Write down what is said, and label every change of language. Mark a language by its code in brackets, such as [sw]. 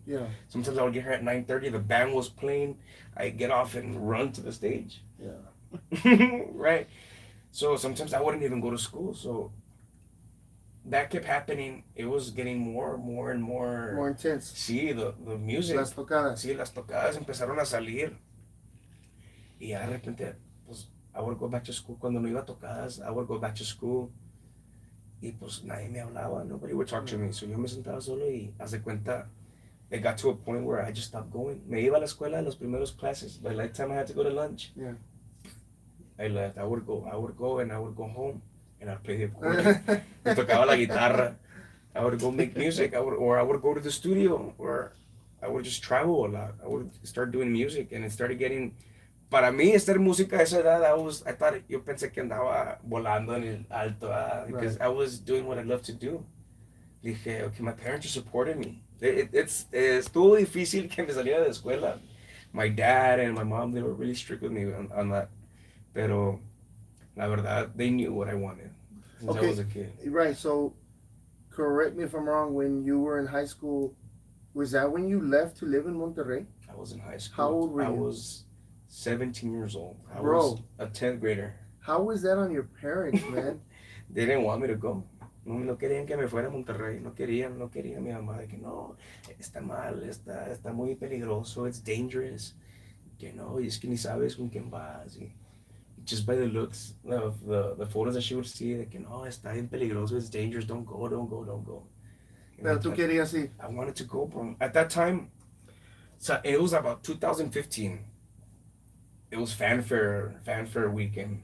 [en] Yeah. Sometimes I would get here at 9:30. The band was playing. I get off and run to the stage. Yeah. Right. So sometimes I wouldn't even go to school. So that kept happening. It was getting more and more. More intense. Sí, the music. [es] Las tocadas. Sí, las tocadas empezaron a salir. Y ya de repente, pues, [en] I would go back to school. [es] Cuando no iba a tocadas, [en] I would go back to school. [es] Y pues nadie me hablaba. [en] Nobody would talk to me. So [es] yo me sentaba solo y haz de cuenta, [en] it got to a point where I just stopped going. [es] Me iba a la escuela, los primeros classes. [en] By the time I had to go to lunch, Yeah. I left. I would go and I would go home and I'd play the accordion. [es] Me tocaba la guitarra. [en] I would go make music. I would go to the studio, or I would just travel a lot. I would start doing music, and it started getting. [es] Para mí, hacer música a esa edad, yo pensé que andaba volando en el alto, [en] because I was doing what I love to do. Dije, okay, my parents are supporting me. [es] Estuvo difícil que me saliera de la escuela. [en] My dad and my mom, they were really strict with me on that. [es] Pero, la verdad, [en] they knew what I wanted since I was a kid. Right, so, correct me if I'm wrong, when you were in high school, was that when you left to live in Monterrey? I was in high school. How old were you? I was 17 years old. I Bro. was a 10th grader. How was that on your parents, man? They didn't want me to go. [es] No querían que me fuera a Monterrey. No querían mi mamá de que no, está mal, está muy peligroso, [en] it's dangerous. [es] Que no, y es que ni sabes con quién vas. Y just by the looks of the photos that she would see, de que no, está bien peligroso, it's dangerous, don't go. Pero tú querías ir. [en] I wanted to go, bro. At that time, so it was about 2015. It was fanfare weekend